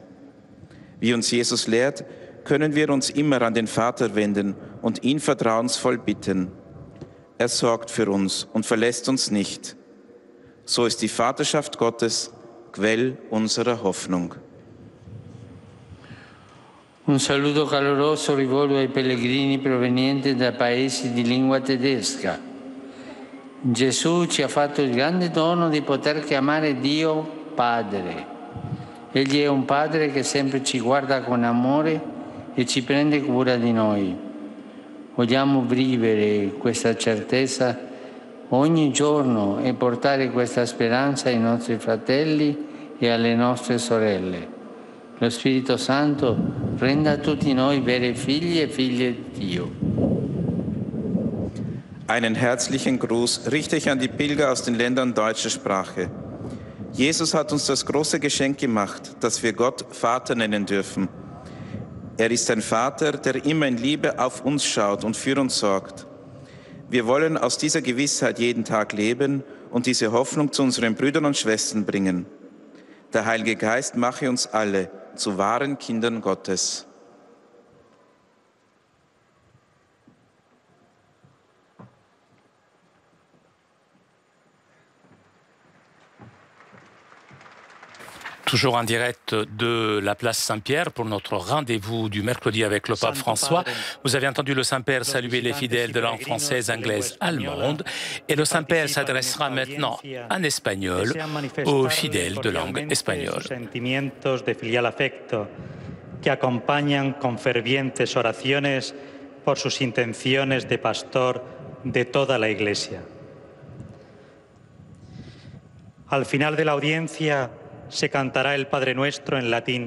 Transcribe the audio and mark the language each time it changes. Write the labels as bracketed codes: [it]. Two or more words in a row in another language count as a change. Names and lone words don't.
[de] Wie uns Jesus lehrt, können wir uns immer an den Vater wenden und ihn vertrauensvoll bitten. Er sorgt für uns und verlässt uns nicht. So ist die Vaterschaft Gottes Quell unserer Hoffnung. [it] Un saluto caloroso rivolgo ai pellegrini provenienti da paesi di lingua tedesca. Gesù ci ha fatto il grande dono di poter chiamare Dio Padre. Egli è un Padre che sempre ci guarda con amore e ci prende cura di noi. Vogliamo vivere questa certezza ogni giorno e portare questa speranza ai nostri fratelli e alle nostre sorelle. Lo Spirito Santo renda tutti noi veri figli e figlie di Dio. [de] Einen herzlichen Gruß richte ich an die Pilger aus den Ländern deutscher Sprache. Jesus hat uns das große Geschenk gemacht, dass wir Gott Vater nennen dürfen. Er ist ein Vater, der immer in Liebe auf uns schaut und für uns sorgt. Wir wollen aus dieser Gewissheit jeden Tag leben und diese Hoffnung zu unseren Brüdern und Schwestern bringen. Der Heilige Geist mache uns alle zu wahren Kindern Gottes. [fr] Toujours en direct de la place Saint-Pierre pour notre rendez-vous du mercredi avec le pape François. Vous avez entendu le Saint-Père saluer les fidèles de langue française, anglaise, allemande. Et le Saint-Père s'adressera maintenant en espagnol aux fidèles de langue espagnole. [es] Sentimientos de filial afecto que acompañan con fervientes oraciones por sus intenciones de pastor de toda la Iglesia. Al final de la audiencia se cantará el Padre Nuestro en latín.